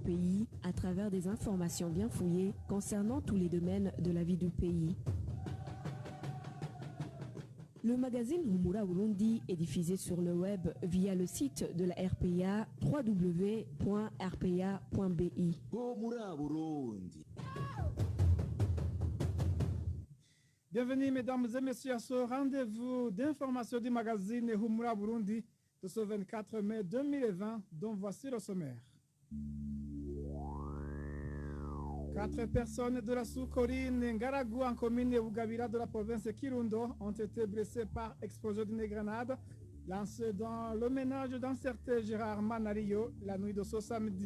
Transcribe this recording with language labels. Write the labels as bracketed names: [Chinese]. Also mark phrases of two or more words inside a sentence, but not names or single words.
[French] pays à travers des informations bien fouillées concernant tous les domaines de la vie du pays. Le magazine Humura Burundi est diffusé sur le web via le site de la RPA www.rpa.bi. Humura Burundi. Bienvenue mesdames et messieurs à ce rendez-vous d'information du magazine Humura Burundi de ce 24 mai 2020 dont voici le sommaire. 4 personnes de la sous-colline Ngaragu en commune Bugabira de la province de Kirundo ont été blessées par explosion d'une grenade lancée dans le ménage d'un certain Gérard Manario la nuit de ce samedi.